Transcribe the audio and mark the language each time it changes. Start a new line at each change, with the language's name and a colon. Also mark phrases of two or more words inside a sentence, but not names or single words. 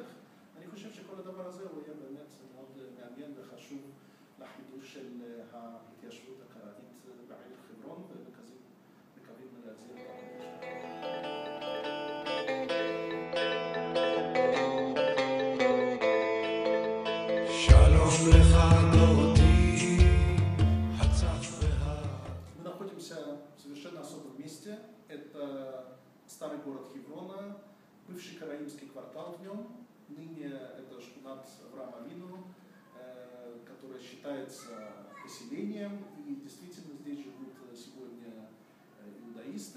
Hebrew: אני חושב שכל הדבר הזה הוא היה באמת מאוד מעניין וחשוב לחידוש של ההתיישבות הקראית בעיר חברון, ומקווים להחזיר את שלום לך דודי, הצף
Russian: Мы находимся совершенно особом месте. Это старый город Хеврона, бывший караимский квартал в нем. Ныне это шкунат Авраама Авину, которая считается поселением, и действительно здесь живут сегодня иудаисты.